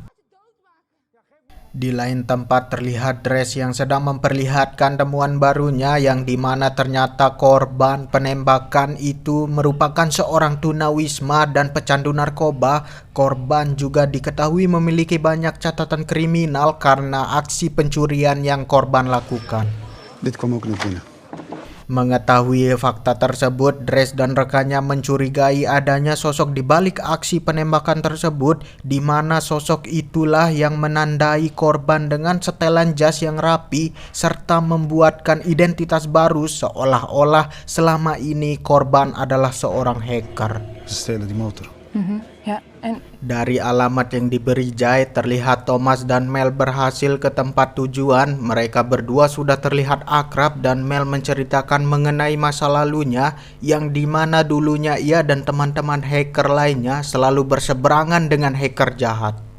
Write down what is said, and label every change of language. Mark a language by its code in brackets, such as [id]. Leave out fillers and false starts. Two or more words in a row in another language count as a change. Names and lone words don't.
[id] Di lain tempat terlihat Dres yang sedang memperlihatkan temuan barunya yang dimana ternyata korban penembakan itu merupakan seorang tunawisma dan pecandu narkoba. Korban juga diketahui memiliki banyak catatan kriminal karena aksi pencurian yang korban lakukan. [nl] Dit kwam ook nog binnen. [id] Mengetahui fakta tersebut, Dres dan rekannya mencurigai adanya sosok di balik aksi penembakan tersebut, di mana sosok itulah yang menandai korban dengan setelan jas yang rapi serta membuatkan identitas baru seolah-olah selama ini korban adalah seorang hacker. [nl] Ze stelen die motor. Ja, en [id] Dari alamat yang diberi Jae, terlihat Thomas dan Mel berhasil ke tempat tujuan. Mereka berdua sudah terlihat akrab dan Mel menceritakan mengenai masa lalunya yang dimana dulunya ia dan teman-teman hacker lainnya selalu berseberangan dengan hacker jahat.